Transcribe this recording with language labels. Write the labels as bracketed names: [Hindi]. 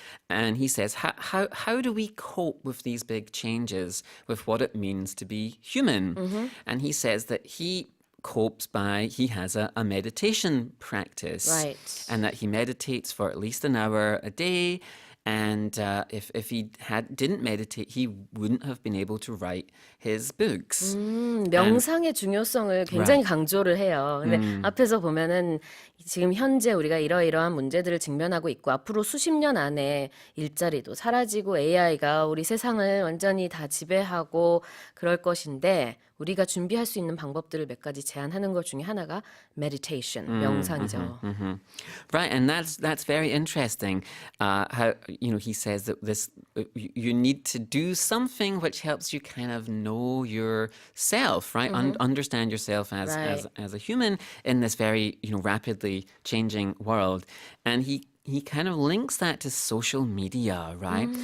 [English] And he says, how do we cope with these big changes, with what it means to be human? And he says that he has a meditation practice. Right. And that he meditates for at least an hour a day. And if he didn't meditate, he wouldn't have been able to write his books. [Korean] 명상의 중요성을 굉장히 강조를 해요. 근데 앞에서 보면은 지금 현재 우리가 이러이러한 문제들을 직면하고 있고 앞으로 수십 년 안에 일자리도 사라지고 AI가 우리 세상을 완전히 다 지배하고 그럴 것인데 우리가 준비할 수 있는 방법들을 몇 가지 제안하는 것 중에 하나가 meditation, 명상이죠. [English] Right, and that's very interesting. How he says that you need to do something which helps you kind of know yourself, right? Understand yourself as a human in this very rapidly changing world, and he kind of links that to social media, right?